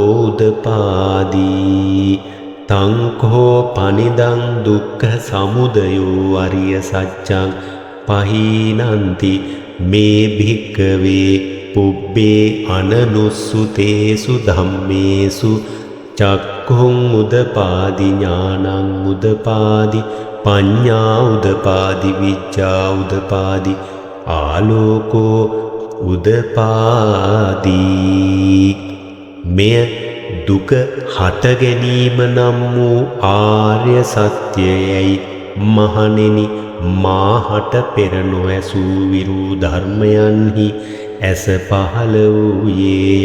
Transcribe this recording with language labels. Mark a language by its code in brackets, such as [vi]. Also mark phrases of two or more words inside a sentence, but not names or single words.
[pi] උදපාදි තංඛෝ පනිදං දුක්ඛ සමුදයෝ අරිය සත්‍යං පහීනන්ති මේ භික්ඛවේ පුබ්බේ අනනුස්සුතේසු ධම්මේසු චක්ඛුං උදපාදි ඥානං උදපාදි පඤ්ඤා උදපාදි විඤ්ඤා උදපාදි ආලෝකෝ උදපාදි. [si] මෙය දුක හට ගැනීම නම් වූ ආර්ය සත්‍යයයි. මහණෙනි, මාහට පෙර නොඇසූ විරූ ධර්මයන්හි ඇස පහළ වූයේය.